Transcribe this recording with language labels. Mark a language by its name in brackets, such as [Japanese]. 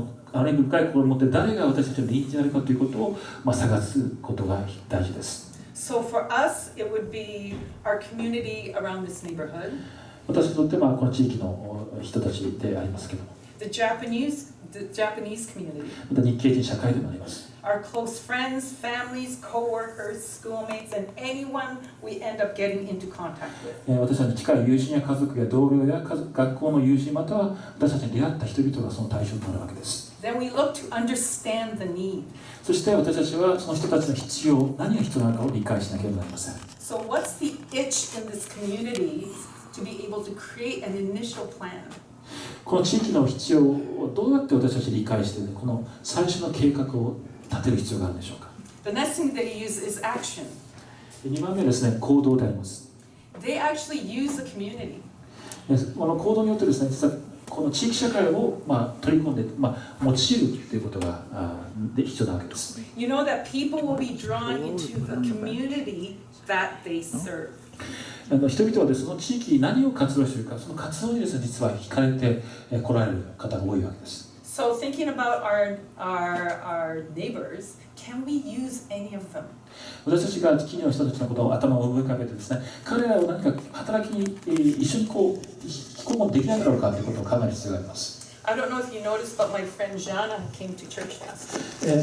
[Japanese] 憐れみ深い心を持って誰が私たちの隣人であるかということを、探すことが大事です。 [English] So for us, it would be our community around this neighborhood. [Japanese] 私にとってこの地域の人たちでありますけども、 [English] The Japanese community. [Japanese] また日系人社会でもあります。 [English] Our close friends, families, co-workers, schoolmates, and anyone we end up getting into contact with. [Japanese] 私たちに近い友人や家族や同僚や学校の友人、または私たちに出会った人々がその対象となるわけです。 [English] Then we look to understand the need. [Japanese] そして私たちはその人たちの必要、何が必要なのかを理解しなければなりません。 [English] So what's the itch in this community to be able to create an initial plan? [Japanese] この地域の必要をどうやって私たち理解して、この最初の計画を立てる必要があるんでしょうか。 [English] The next thing they use is action. [Japanese] 2番目はですね、行動であります。 [English] They actually use the community. [Japanese] この行動によってですね、実はこの地域社会を取り込んで、用いるということが必要なわけです。 [English] You know that people will be drawn into the community that they serve. [Japanese] 人々はですね、その地域に何を活動しているか、その活動にですね、実は惹かれて来られる方が多いわけです。 [English] So thinking about our neighbors, can we use any of them? [Japanese] 私たちが近所の人たちのことを頭を思い浮かべてですね、彼らを何か働きに一緒に引き込むできないだろうかということを考える必要があります。 [English] I don't know if you noticed, but my friend Jana came to church last week.